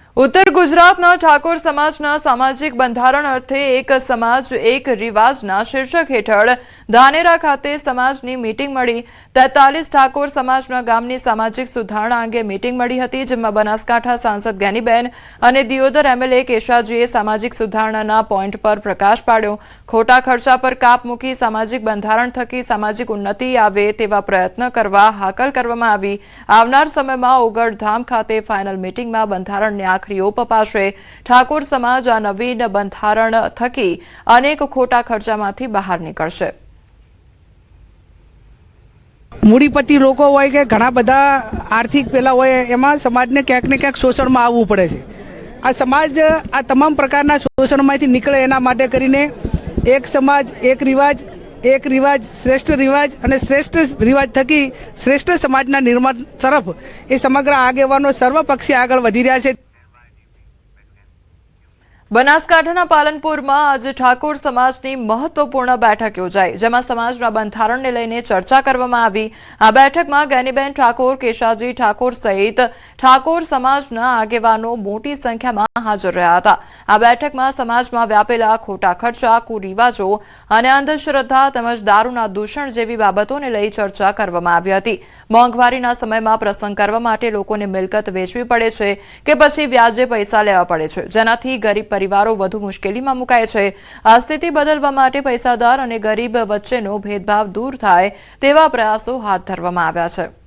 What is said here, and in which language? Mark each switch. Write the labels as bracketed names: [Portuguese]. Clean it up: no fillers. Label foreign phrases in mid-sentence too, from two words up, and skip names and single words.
[Gujarati] ઉત્તર ગુજરાતના ઠાકોર સમાજના સામાજિક બંધારણ અર્થે એક સમાજ એક રિવાજના શીર્ષક હેઠળ ધાનેરા ખાતે સમાજની મીટિંગ મળી। 43 ઠાકોર સમાજના ગામની સામાજિક સુધારણા અંગે મીટિંગ મળી હતી, જેમાં બનાસકાંઠા સાંસદ જ્ઞાનીબેન અને દિયોદર એમએલએ કેશાજીએ સામાજિક સુધારણાના પૉઇન્ટ પર પ્રકાશ પાડ્યો। ખોટા ખર્ચા પર કાપ મૂકી સામાજિક બંધારણ થકી સામાજિક ઉન્નતિ આવે તેવા પ્રયત્ન કરવા હાકલ કરવામાં આવી। આવનાર સમયમાં ઓગળધામ ખાતે ફાઇનલ મીટિંગમાં બંધારણને આખરી ઓપ અપાશે। ઠાકોર સમાજ આ નવીન બંધારણ થકી અનેક ખોટા ખર્ચામાંથી બહાર નિકળશે। मूડીપતિ લોકો હોય કે ઘણા બધા આર્થિક પેલા હોય એમાં સમાજને ક્યાંક ને ક્યાંક શોષણમાં આવવું પડે છે। આ સમાજ આ તમામ પ્રકારના શોષણમાંથી નીકળે એના માટે કરીને એક સમાજ એક રિવાજ શ્રેષ્ઠ રિવાજ અને શ્રેષ્ઠ રિવાજ થકી શ્રેષ્ઠ સમાજના નિર્માણ તરફ એ સમગ્ર આગેવાનો સર્વપક્ષી આગળ વધી રહ્યા છે। બનાસકાંઠાના પાલનપુરમાં આજ ઠાકોર સમાજની મહત્વપૂર્ણ બેઠક યોજાઈ, જેમાં સમાજના બંધારણને લઈને ચર્ચા કરવામાં આવી। આ બેઠકમાં જ્ઞાનીબેન ઠાકોર, કેશાજી ઠાકોર સહિત ઠાકોર સમાજના આગેવાનો મોટી સંખ્યામાં હાજર રહ્યા હતા। આ બેઠકમાં સમાજમાં વ્યાપેલા ખોટા ખર્ચા, કુરિવાજો અને અંધશ્રદ્ધા તેમજ દારૂના દૂષણ જેવી બાબતોને લઈ ચર્ચા કરવામાં આવી હતી। મોંઘવારીના સમયમાં પ્રસંગ કરવા માટે લોકોને મિલકત વેચવી પડે છે કે પછી વ્યાજે પૈસા લેવા પડે છે, જેનાથી ગરીબ परिवारों વધુ મુશ્કેલીમાં મુકાય છે। આ સ્થિતિ બદલવા માટે પૈસાદાર અને ગરીબ વચ્ચેનો ભેદભાવ દૂર થાય તેવા પ્રયાસો હાથ ધરવામાં આવ્યા છે।